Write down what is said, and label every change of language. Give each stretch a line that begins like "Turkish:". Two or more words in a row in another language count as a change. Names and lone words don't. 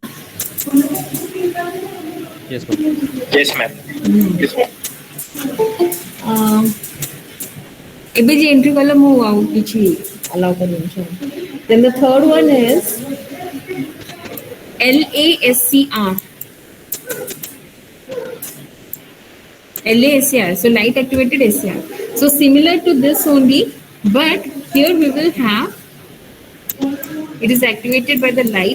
English: Yes, ma'am. Yes, ma'am. Yes, ma'am.
Odia: ଏବେ ଯେ entry କଲେ ମୁଁ ଆଉ କିଛି allow କରିବିନି.
English: Then the third one is LASCR. LASCR, so light activated SCR. So similar to this only, but here we will have it is activated by the light.